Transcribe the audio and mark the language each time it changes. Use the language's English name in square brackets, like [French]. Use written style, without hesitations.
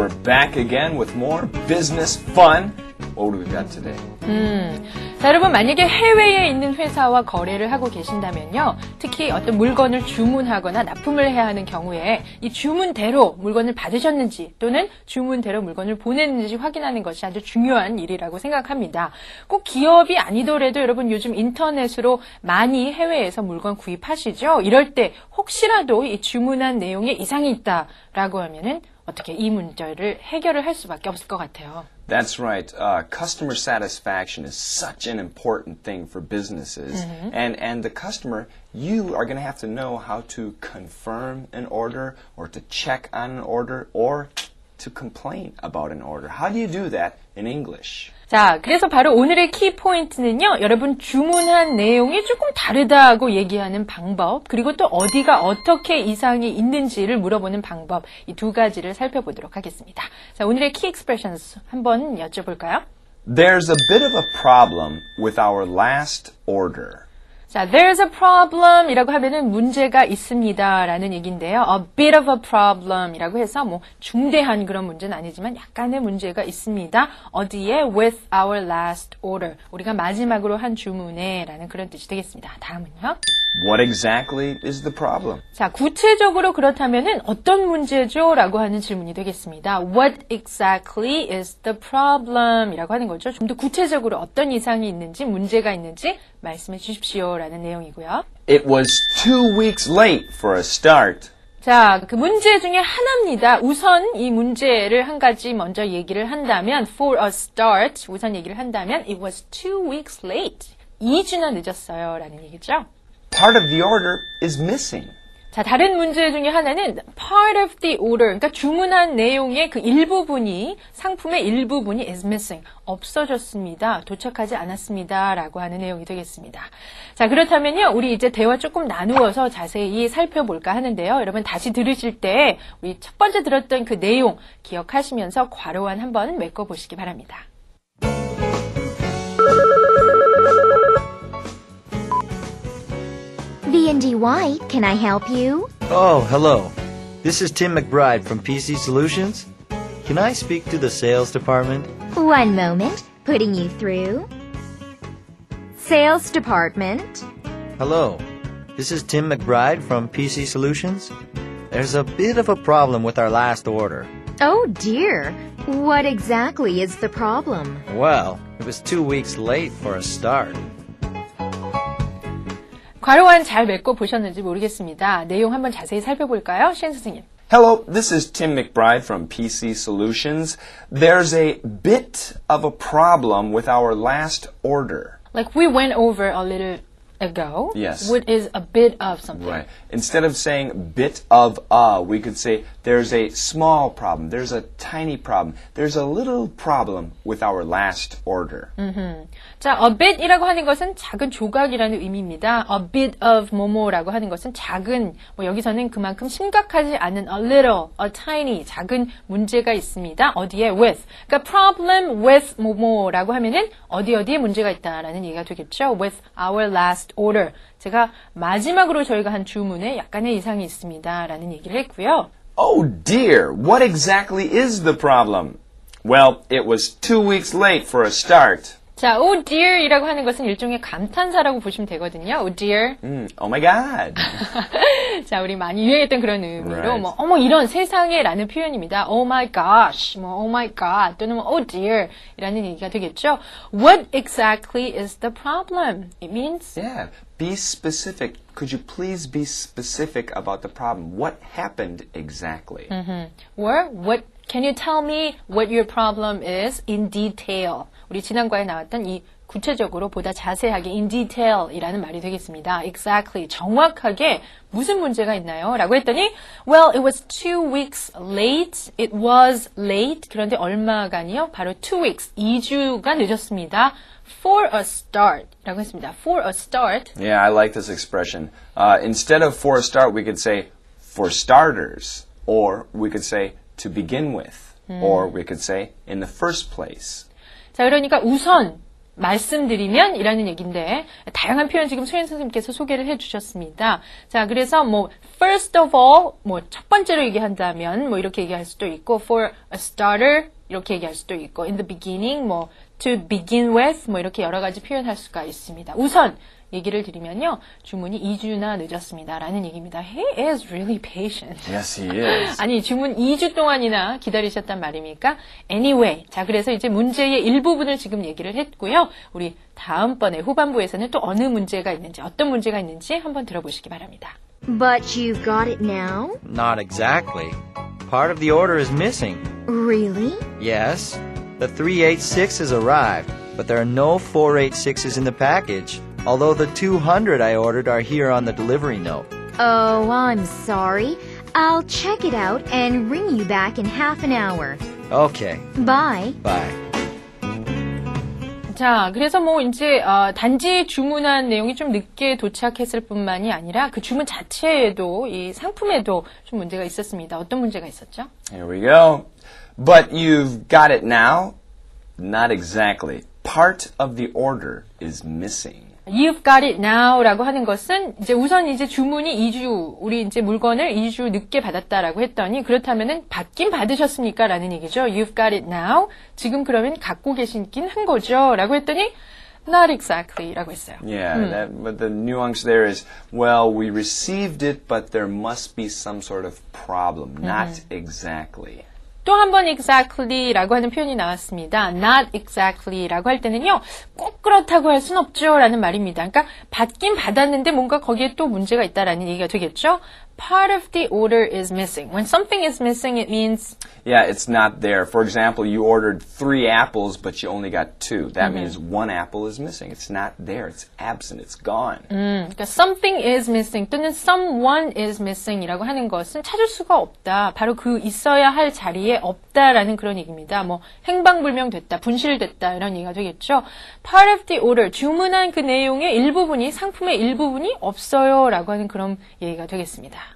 [English] We're back again with more business fun. What do we got today? [Korean] 자, 여러분 만약에 해외에 있는 회사와 거래를 하고 계신다면요. 특히 어떤 물건을 주문하거나 납품을 해야 하는 경우에 이 주문대로 물건을 받으셨는지 또는 주문대로 물건을 보냈는지 확인하는 것이 아주 중요한 일이라고 생각합니다. 꼭 기업이 아니더라도 여러분 요즘 인터넷으로 많이 해외에서 물건 구입하시죠? 이럴 때 혹시라도 이 주문한 내용에 이상이 있다라고 하면은 어떻게 이 문제를 해결을 할 수밖에 없을 것 같아요. [English] That's right. Customer satisfaction is such an important thing for businesses. And the customer, you are going to have to know how to confirm an order or to check on an order or to complain about an order. How do you do that in English? [Korean] 자, 그래서 바로 오늘의 키 포인트는요, 여러분 주문한 내용이 조금 다르다고 얘기하는 방법, 그리고 또 어디가 어떻게 이상이 있는지를 물어보는 방법, 이 두 가지를 살펴보도록 하겠습니다. 자, 오늘의 키 expressions 한번 여쭤볼까요? [English] There's a bit of a problem with our last order. [Korean] 자, [English] there's a problem [Korean] 이라고 하면은 문제가 있습니다 라는 얘기인데요. [English] A bit of a problem [Korean] 이라고 해서 뭐 중대한 그런 문제는 아니지만 약간의 문제가 있습니다. 어디에? [English] With our last order. [Korean] 우리가 마지막으로 한 주문에 라는 그런 뜻이 되겠습니다. 다음은요. [English] What exactly is the problem? [Korean] 자, 구체적으로 그렇다면은 어떤 문제죠? 라고 하는 질문이 되겠습니다. [English] What exactly is the problem? [Korean] 이라고 하는 거죠. 좀 더 구체적으로 어떤 이상이 있는지, 문제가 있는지 말씀해 주십시오. 라는 내용이고요. [English] It was 2 weeks late for a start. [Korean] 자, 그 문제 중에 하나입니다. 우선 이 문제를 한 가지 먼저 얘기를 한다면, [English] for a start, [Korean] 우선 얘기를 한다면, [English] it was 2 weeks late. [Korean] 2주나 늦었어요. 라는 얘기죠. [English] Part of the order is missing. [Korean] 자, 다른 문제 중에 하나는 [English] part of the order, [Korean] 그러니까 주문한 내용의 그 일부분이, 상품의 일부분이 [English] is missing, [Korean] 없어졌습니다. 도착하지 않았습니다. 라고 하는 내용이 되겠습니다. 자, 그렇다면요, 우리 이제 대화 조금 나누어서 자세히 살펴볼까 하는데요. 여러분 다시 들으실 때 우리 첫 번째 들었던 그 내용 기억하시면서 괄호한 한번 메꿔보시기 바랍니다. [English] V&D White, can I help you? Oh, hello. This is Tim McBride from PC Solutions. Can I speak to the sales department? One moment, putting you through. Sales department. Hello. This is Tim McBride from PC Solutions. There's a bit of a problem with our last order. Oh dear, what exactly is the problem? Well, it was 2 weeks late for a start. [Korean] 괄호한 잘 메꿔 보셨는지 모르겠습니다. 내용 한번 자세히 살펴볼까요? 신 선생님. [English] Hello, this is Tim McBride from PC Solutions. There's a bit of a problem with our last order. Like we went over a little ago. Yes. What is a bit of something? Right. Instead of saying bit of a, we could say there's a small problem, there's a tiny problem, there's a little problem with our last order. [Korean] 자, a bit이라고 하는 것은 작은 조각이라는 의미입니다. [English] A bit of [Korean] 뭐뭐라고 하는 것은 작은, 뭐 여기서는 그만큼 심각하지 않은 [English] a little, a tiny, [Korean] 작은 문제가 있습니다. 어디에? with. 그러니까 problem with 뭐뭐라고 하면은 어디에 문제가 있다라는 얘기가 되겠죠. [English] with our last order. [Korean] 제가 마지막으로 저희가 한 주문에 약간의 이상이 있습니다. 라는 얘기를 했고요. [English] Oh dear, what exactly is the problem? Well, it was 2 weeks late for a start. [Korean] 자, oh dear 이라고 하는 것은 일종의 감탄사라고 보시면 되거든요. [English] Oh dear. Oh my God. [Korean] 자, 우리 많이 유행했던 그런 의미로 [English] Right. [Korean] 뭐 어머 이런 세상에 라는 표현입니다. [English] Oh my gosh, 뭐 oh my god [Korean] 또는 뭐 [English] oh dear [Korean] 이라는 얘기가 되겠죠. [English] What exactly is the problem? It means Yeah. Be specific. Could you please be specific about the problem? What happened exactly? or what can you tell me what your problem is in detail? [Korean] 우리 지난과에 나왔던 이 구체적으로 보다 자세하게 [English] in detail [Korean] 이라는 말이 되겠습니다. Exactly, 정확하게 무슨 문제가 있나요? 라고 했더니 [English] well, it was 2 weeks late. It was late. [Korean] 그런데 얼마간이요? 바로 [English] 2 weeks, [Korean] 2주가 늦었습니다. [English] For a start [Korean] 라고 했습니다. [English] For a start. Yeah, I like this expression. Instead of for a start, we could say for starters, or we could say to begin with, or we could say in the first place. [Korean] 자, 그러니까 우선 말씀드리면 이라는 얘기인데 다양한 표현 지금 소연 선생님께서 소개를 해주셨습니다. 자, 그래서 뭐 [English] first of all [Korean] 뭐 첫 번째로 얘기한다면 뭐 이렇게 얘기할 수도 있고 [English] for a starter [Korean] 이렇게 얘기할 수도 있고 [English] in the beginning [Korean] 뭐 [English] to begin with [Korean] 뭐 이렇게 여러 가지 표현할 수가 있습니다. 우선 얘기를 드리면요. 주문이 2주나 늦었습니다. 라는 얘기입니다. [English] He is really patient. Yes, he is. [Korean] 아니, 주문 2주 동안이나 기다리셨단 말입니까? [English] Anyway. [Korean] 자, 그래서 이제 문제의 일부분을 지금 얘기를 했고요. 우리 다음번에 후반부에서는 또 어느 문제가 있는지, 어떤 문제가 있는지 한번 들어보시기 바랍니다. [English] But you've got it now? Not exactly. Part of the order is missing. Really? Yes, the 386 has arrived, but there are no 486s in the package, although the 200 I ordered are here on the delivery note. Oh, I'm sorry. I'll check it out and ring you back in half an hour. Okay, Bye. bye. [Korean] 자, 그래서 뭐 이제 단지 주문한 내용이 좀 늦게 도착했을 뿐만이 아니라 그 주문 자체에도 이 상품에도 좀 문제가 있었습니다. 어떤 문제가 있었죠? [English] Here we go. But you've got it now? Not exactly. Part of the order is missing. You've got it now [Korean] 라고 하는 것은 이제 우선 이제 주문이 2주, 우리 이제 물건을 2주 늦게 받았다라고 했더니 그렇다면은 받긴 받으셨습니까? 라는 얘기죠. [English] You've got it now. [Korean] 지금 그러면 갖고 계신긴 한 거죠. 라고 했더니 [English] not exactly [Korean] 라고 했어요. [English] Yeah, but the nuance there is, well, we received it, but there must be some sort of problem. Not exactly. [Korean] 또 한 번 exactly라고 하는 표현이 나왔습니다. [English] Not exactly [Korean] 라고 할 때는요. 꼭 그렇다고 할 순 없죠. 라는 말입니다. 그러니까 받긴 받았는데 뭔가 거기에 또 문제가 있다라는 얘기가 되겠죠. [English] Part of the order is missing. When something is missing, it means Yeah, it's not there. For example, you ordered 3 apples, but you only got 2. That means 1 apple is missing. It's not there. It's absent. It's gone. [Korean] 그러니까 [English] something is missing [Korean] 또는 [English] someone is missing [Korean] 이라고 하는 것은 찾을 수가 없다. 바로 그 있어야 할 자리에 없다라는 그런 얘기입니다. 뭐 행방불명됐다, 분실됐다 이런 얘기가 되겠죠. [English] Part of the order, [Korean] 주문한 그 내용의 일부분이 상품의 일부분이 없어요라고 하는 그런 얘기가 되겠습니다.